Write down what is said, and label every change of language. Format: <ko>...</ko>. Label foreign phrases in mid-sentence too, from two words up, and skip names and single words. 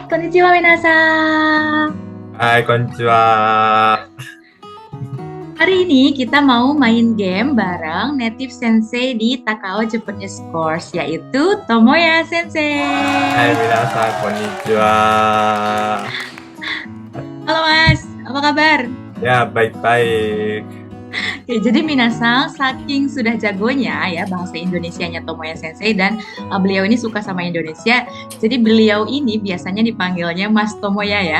<ja>こんにちは皆さん. はい、こんにちは.</ja> <id>Hari ini kita mau main game bareng native sensei di Takao Japanese Course, yaitu Tomoya Sensei.</id> <ja>はい、皆さん、こんにちは.</ja> <id>Halo Mas, apa kabar? Ya, baik-baik. Oke, jadi minasan saking sudah jagonya ya bahasa Indonesianya Tomoya Sensei dan beliau ini suka sama Indonesia. Jadi beliau ini biasanya dipanggilnya Mas Tomoya ya.</id>